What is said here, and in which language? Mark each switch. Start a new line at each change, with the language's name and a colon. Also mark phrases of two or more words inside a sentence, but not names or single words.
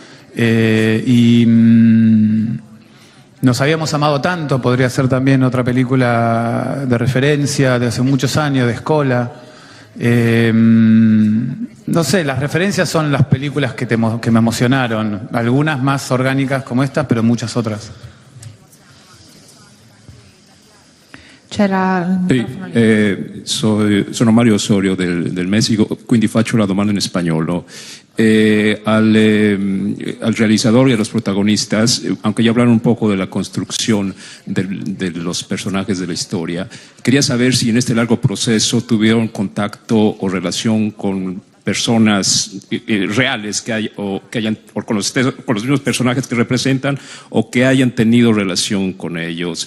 Spanish: Nos habíamos amado tanto, podría ser también otra película de referencia de hace muchos años, de Scola. No sé, las referencias son las películas que me emocionaron, algunas más orgánicas como estas, pero muchas otras.
Italian: Sono Mario Osorio del Messico, quindi faccio la domanda in spagnolo.
Spanish: Al realizador y a los protagonistas, aunque ya hablaron un poco de la construcción de los personajes de la historia, quería saber si en este largo proceso tuvieron contacto o relación con personas reales que hayan o con los mismos personajes que representan o que hayan tenido relación con ellos.